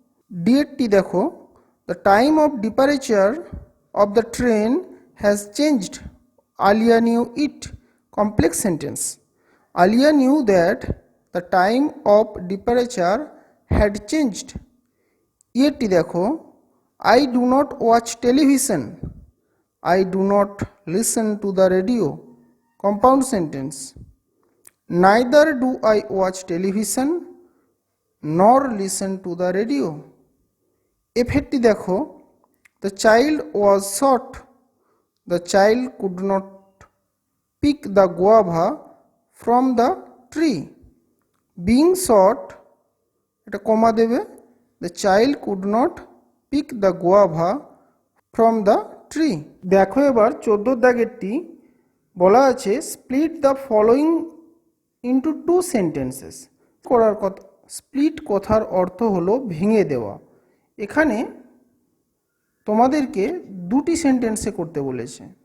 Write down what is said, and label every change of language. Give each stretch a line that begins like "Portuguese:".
Bangla: ডিএডটি দেখো,
English: The time of departure of the train has changed, Alia knew it. Complex sentence. Alia knew that the time of departure had changed.
Bangla: Yeti দেখো,
English: I do not watch television, I do not listen to the radio. Compound sentence. Neither do I watch television nor listen to the radio.
Bangla: এফেক্টটি দেখো,
English: the child was short, the child could not pick the guava from the tree. Being short,
Bangla: এটা কমা দেবে,
English: the child could not pick the guava from the tree.
Bangla: দেখো এবার 14 দাগেরটি বলা আছে
English: split the following into two sentences
Bangla: করার কথা। Split কথার অর্থ হলো ভেঙে দেওয়া। এখানে তোমাদেরকে দুটি সেন্টেন্সে করতে বলেছে।